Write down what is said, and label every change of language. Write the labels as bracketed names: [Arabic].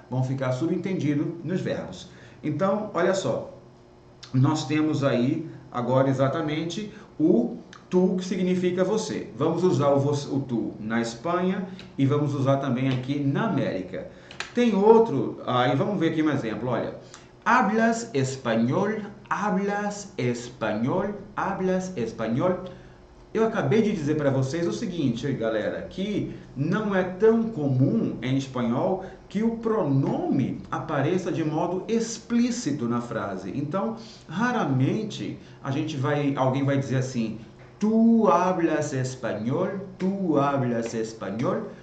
[Portuguese] Vão ficar subentendidos nos verbos. Então, olha só, nós temos aí agora exatamente o tu, que significa você. Vamos usar o tu na Espanha e vamos usar também aqui na América. Tem outro, aí vamos ver aqui um exemplo, olha. [Spanish] Hablas español, hablas español, hablas español. [Portuguese] Eu acabei de dizer para vocês o seguinte, galera, que não é tão comum em espanhol que o pronome apareça de modo explícito na frase. Então, raramente alguém vai dizer assim, [Spanish] tu hablas español, tu hablas español.